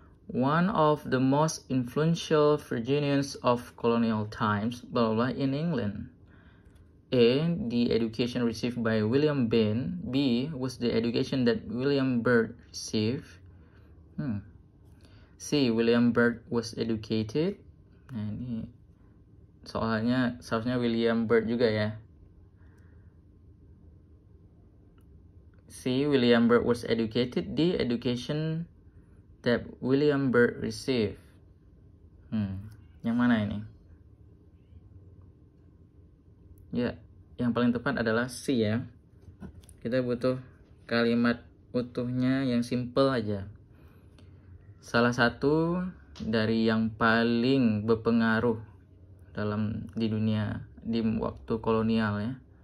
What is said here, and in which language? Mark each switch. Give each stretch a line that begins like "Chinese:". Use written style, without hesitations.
English: One of the most influential Virginians of colonial times, blah blah, in England. A. The education received by William Bain. B. Was the education that William Byrd received. C. William Byrd was educated.
Indonesian: Nah, ini soalnya seharusnya William Byrd juga ya.
English: C. William Byrd was educated. D. Education that William Byrd received.
Indonesian: Yang mana ini? Ya, yang paling tepat adalah C ya. Kita butuh kalimat utuhnya yang simple aja. Salah satu dari yang paling berpengaruh di dunia di waktu kolonial ya.